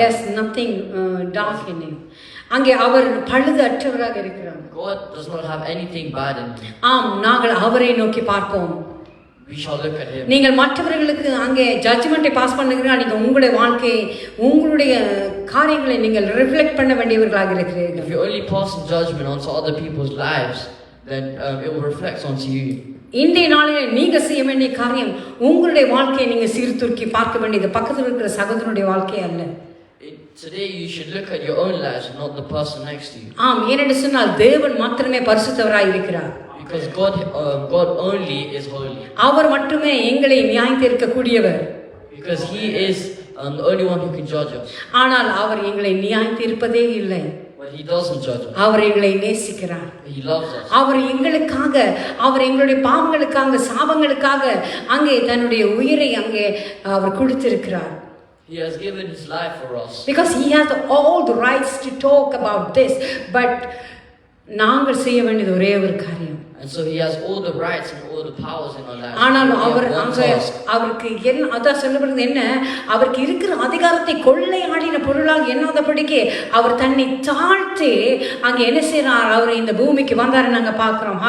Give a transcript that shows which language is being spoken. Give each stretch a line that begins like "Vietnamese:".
English: There's nothing dark in him.
Tamil: அங்கே அவர் பழுதற்றவராக இருக்கிறார்.
English: God does not have anything bad in him.
Tamil: ஆம், நாங்கள் அவரை நோக்கி பார்ப்போம்.
English: We shall look at him.
Tamil: நீங்கள் மற்றவர்களுக்கு அங்கே ஜட்ஜ்மெண்ட்டை பாஸ் பண்ணுகிறீர்கள், நீங்கள் உங்களுடைய வாழ்க்கையை உங்களுடைய காரியங்களை நீங்கள் ரிஃப்ளெக்ட் பண்ண வேண்டியவர்களாக இருக்கிறீர்கள்.
English: If you only pass judgment onto other people's lives, then it will reflect onto you.
Tamil: இன்றைய நாளில் நீங்க செய்ய வேண்டிய காரியம் உங்களுடைய வாழ்க்கையை நீங்க சீர்தூக்கி பார்க்க வேண்டியது பக்கத்தில் இருக்கிற சகோதரனுடைய வாழ்க்கை அல்ல.
English: Today you should look at your own lives, not the person next to you.
Tamil: ஆம், ஏனென்று சொன்னால் தேவன் மாத்திரமே பரிசுத்தவராய் இருக்கிறார்.
English: Because God only is holy.
Tamil: அவர் மட்டுமே எங்களை நியாயம் தீர்க்கக்கூடியவர்.
English: Because He is the only one who can judge us.
Tamil: ஆனால் அவர் எங்களை நியாயம் தீர்ப்பதே இல்லை.
English: But He doesn't judge us.
Tamil: அவர் எங்களை நேசிக்கிறார்.
English: He loves us.
Tamil: அவர் எங்களுக்காக, அவர் எங்களுடைய பாவங்களுக்காக, சாபங்களுக்காக அங்கே தன்னுடைய உயிரை அங்கே அவர் கொடுத்திருக்கிறார்.
English: He has given His life for us. Because He has all the rights to talk about this.
Tamil: But நாங்கள் செய்ய வேண்டியது ஒரே ஒரு காரியம்.
English: And so He has all the rights and all the powers in our lives.
Tamil: ஆனால் அவருக்கு என்ன அதான் சொல்லப்படுறது என்ன, அவருக்கு இருக்கிற அதிகாரத்தை கொள்ளையாடின பொருளாக எண்ணாதபடிக்கு அவர் தன்னை தாழ்த்தி அங்கே என்ன செய்யறார், அவர் இந்த பூமிக்கு வந்தாரு நாங்க பார்க்கிறோம்.